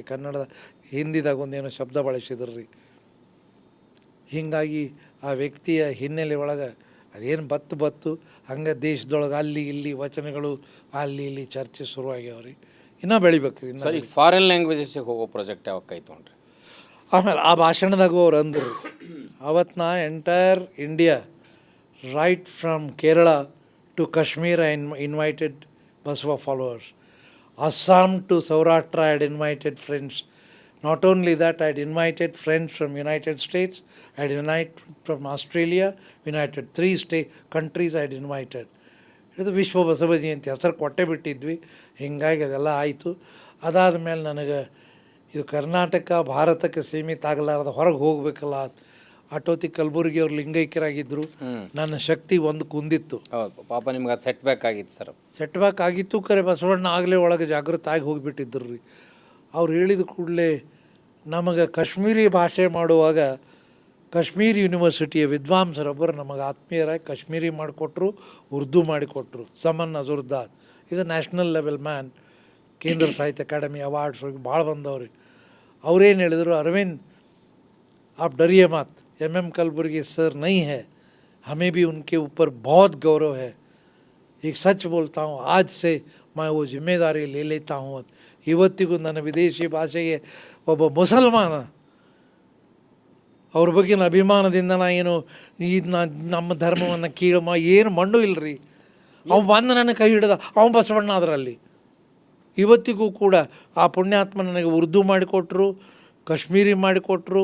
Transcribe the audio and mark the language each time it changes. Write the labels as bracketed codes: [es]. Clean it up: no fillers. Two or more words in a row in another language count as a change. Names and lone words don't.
[kn] ಕನ್ನಡದ ಹಿಂದಿದಾಗ ಒಂದೇನೋ ಶಬ್ದ ಬಳಸಿದ್ರು ರೀ. ಹೀಗಾಗಿ ಆ ವ್ಯಕ್ತಿಯ ಹಿನ್ನೆಲೆ ಒಳಗೆ ಅದೇನು ಬತ್ತು ಹಂಗೆ ದೇಶದೊಳಗೆ ಅಲ್ಲಿ ಇಲ್ಲಿ ವಚನಗಳು ಅಲ್ಲಿ ಇಲ್ಲಿ ಚರ್ಚೆ ಶುರುವಾಗ್ಯಾವ್ರಿ. ಇನ್ನೂ ಬೆಳಿಬೇಕು ರೀ. ಸರಿ, [en] foreign languagesಿಗೆ [kn] ಹೋಗೋ ಪ್ರಾಜೆಕ್ಟ್ ಯಾವಾಗ ಕೈತು ನೋಡ್ರಿ? ಆಮೇಲೆ ಆ ಭಾಷಣದಾಗ ಅವ್ರು ಅಂದರು, ಅವತ್ತು ನಾ [en] entire India right from Kerala to Kashmir I invited Basava followers. Assam to Saurashtra I had invited friends. Not only that, I had invited friends from United States, I had invited from Australia, United 3 countries I had invited. [kn] ಇದು ವಿಶ್ವ ಬಸವ ಜಯಂತಿ ಹೆಸರು ಕೊಟ್ಟೆ ಬಿಟ್ಟಿದ್ವಿ. ಹೀಗಾಗಿ ಅದೆಲ್ಲ ಆಯಿತು. ಅದಾದ ಮೇಲೆ ನನಗೆ ಇದು ಕರ್ನಾಟಕ ಭಾರತಕ್ಕೆ ಸೀಮಿತ ಆಗಲಾರ್ದ ಹೊರಗೆ ಹೋಗಬೇಕಲ್ಲ. ಅಟೋತಿ ಕಲಬುರ್ಗಿ ಅವ್ರು ಲಿಂಗೈಕ್ಯರಾಗಿದ್ದರು. ನನ್ನ ಶಕ್ತಿ ಒಂದು ಕುಂದಿತ್ತು. ಹೌದು ಪಾಪ, ನಿಮ್ಗೆ ಅದು [en] set back [kn] ಆಗಿತ್ತು ಸರ್. [en] set back [kn] ಆಗಿತ್ತು. ಕರೆ ಬಸವಣ್ಣ ಆಗಲೇ ಒಳಗೆ ಜಾಗೃತ ಆಗಿ ಹೋಗಿಬಿಟ್ಟಿದ್ರು ರೀ. ಅವ್ರು ಹೇಳಿದ ಕೂಡಲೇ ನಮಗೆ ಕಾಶ್ಮೀರಿ ಭಾಷೆ ಮಾಡುವಾಗ ಕಾಶ್ಮೀರ್ ಯೂನಿವರ್ಸಿಟಿಯ ವಿದ್ವಾಂಸರೊಬ್ಬರು ನಮಗೆ ಆತ್ಮೀಯರಾಗಿ ಕಾಶ್ಮೀರಿ ಮಾಡಿಕೊಟ್ರು, ಉರ್ದು ಮಾಡಿಕೊಟ್ರು. ಸಮನ್ ಅಜುರ್ದಾದ್ ಈಗ [en] national level man, [kn] ಕೇಂದ್ರ ಸಾಹಿತ್ಯ ಅಕಾಡೆಮಿ ಅವಾರ್ಡ್ಸ್ ಹೋಗಿ ಭಾಳ ಬಂದವ್ರಿ. ಅವ್ರೇನು ಹೇಳಿದರು, [hi] ಅರವಿಂದ್ आप डरिए मत, MM कलबुर्गी सर नहीं है, हमें भी उनके ऊपर बहुत गौरव है. एक सच बोलता हूँ, आज से मैं वो जिम्मेदारी ले लेता हूँ. [kn] ಇವತ್ತಿಗೂ ನನ್ನ ವಿದೇಶಿ ಭಾಷೆಗೆ ಒಬ್ಬ ಮುಸಲ್ಮಾನ ಅವ್ರ ಬಗ್ಗಿನ ಅಭಿಮಾನದಿಂದ ನಾ ಏನು ನಮ್ಮ ಧರ್ಮವನ್ನು ಏನು ಮಂಡು ಇಲ್ಲರಿ. ಅವ್ನು ಬಂದು ನನ್ನ ಕೈ ಹಿಡ್ದ, ಅವನು ಬಸವಣ್ಣ ಅದರಲ್ಲಿ. ಇವತ್ತಿಗೂ ಕೂಡ ಆ ಪುಣ್ಯಾತ್ಮ ನನಗೆ ಉರ್ದು ಮಾಡಿಕೊಟ್ರು, ಕಾಶ್ಮೀರಿ ಮಾಡಿಕೊಟ್ರು.